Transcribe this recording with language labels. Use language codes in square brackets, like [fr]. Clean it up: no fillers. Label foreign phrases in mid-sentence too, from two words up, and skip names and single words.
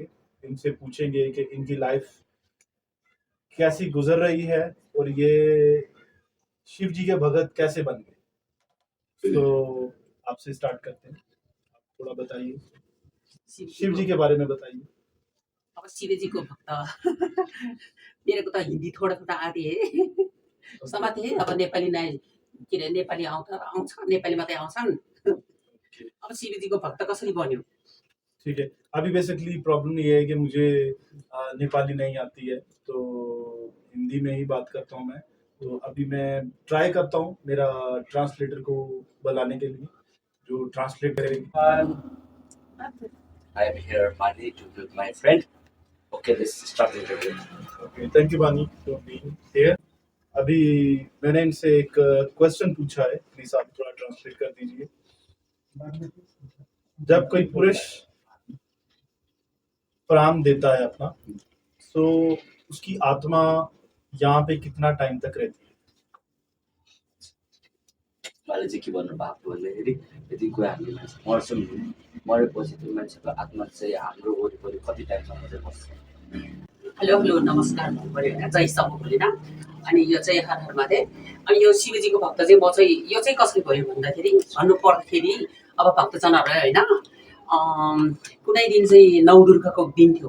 [hi] इनसे पूछेंगे कि इनकी लाइफ कैसी गुजर रही है और ये शिव जी के भगत कैसे बन गए। तो आपसे स्टार्ट करते हैं, आप थोड़ा बताइए, शिव जी के बारे में बताइए। अब शिव जी को भक्त मेरे को तो हिंदी थोड़ा थोड़ा आते है समाते है। [ne] अब नेपाली नै के अरे नेपाली आउँछ नेपाली मात्रै आउँछन्। अब शिव जी को भक्त कसरी बन्यो? [hi] ठीक है, अभी बेसिकली प्रॉब्लम ये है कि मुझे नेपाली नहीं आती है, तो हिंदी में ही बात करता हूँ मैं। तो अभी मैं ट्राई करता हूँ मेरा ट्रांसलेटर को बुलाने के लिए, जो ट्रांसलेट करेगी। [en] I am here, Mani, to with my friend. Okay, let's start the interview. Okay, thank you, Mani, for being here. [hi] अभी मैंने इनसे एक क्वेश्चन पूछा है, प्लीज आप थोड़ा ट्रांसलेट कर दीजिए। जब कोई पुरुष प्राण देता है अपना, तो उसकी आत्मा यहाँ पे कितना टाइम तक रहती है? [ne] उहाँले चाहिँ के भन्नुभएको भन्दाखेरि यदि कोही हामी मान्छे मर्छौँ भने मरेपछि त्यो मान्छेको आत्मा चाहिँ हाम्रो वरिपरि कति टाइमसम्म चाहिँ बस्छ। [en] hello hello [ne] नमस्कार भन्नुपऱ्यो होइन, जय सब बोलेन। अनि यो चाहिँ हर हर महादेव। अनि यो शिवजीको भक्त चाहिँ म चाहिँ यो चाहिँ कसरी भयो भन्दाखेरि भन्नु पर्दाखेरि अब भक्तजनहरूलाई होइन, कुनै दिन चाहिँ नौ दुर्गाको दिन थियो।